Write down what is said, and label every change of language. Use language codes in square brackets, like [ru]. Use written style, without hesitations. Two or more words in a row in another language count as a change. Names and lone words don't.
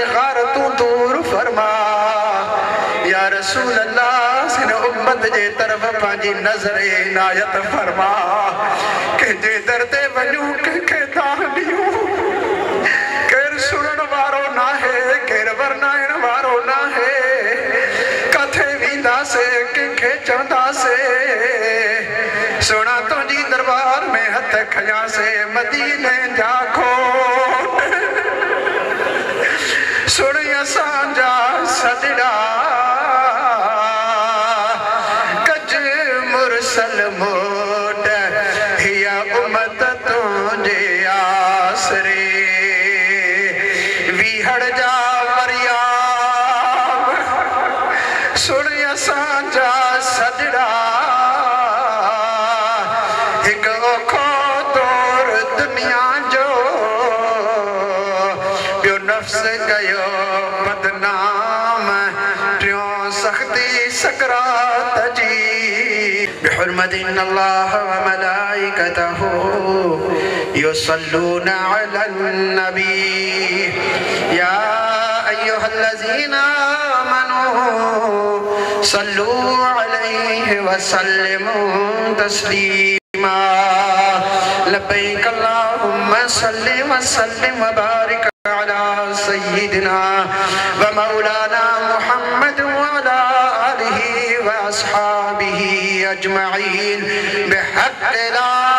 [sd] गारतूं दूर फरमा [ar] يا رسول الله [sd] सिन उम्मत जे तरफ पंहिंजी नज़र इनायत फरमा कंहिंजे दर ते वञूं कंहिंखे दान ॾियूं केरु सुणण वारो नाहे केरु वर्णाइण वारो नाहे किथे वेंदासीं कंहिंखे चवंदासीं सुणा तुंहिंजी दरबार में हथ खयासीं मदीने जा खोट सुण असांजा सजड़ा मोट हिया उम्मत तुझे आसरे विहड़ जा मरियाम सुन असांजा सजड़ा एक औखो दौर दुनिया जो ॿियो नफ़्स कयो बदनाम टियों सख़्ती सकरात जी [ar] بحرمة إن الله وملائكته يصلون على النبي يا أيها الذين آمنوا صلوا عليه وسلموا تسليما لبيك اللهم صل وسلم وبارك على سيدنا ومولانا محمد وعلى آله وأصحابه أجمعين بحق لا